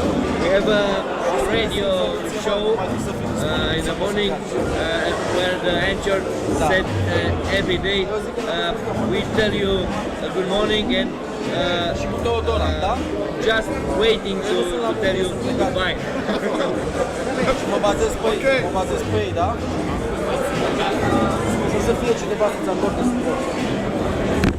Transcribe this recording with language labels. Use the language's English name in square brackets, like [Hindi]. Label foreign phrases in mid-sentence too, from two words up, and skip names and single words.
[English] We have a radio show in the morning where the anchor said every day we tell you good morning and just waiting to tell you goodbye. [Romanian] Mă bazez pe ei, da? Să fie cineva să-ți acorde suport.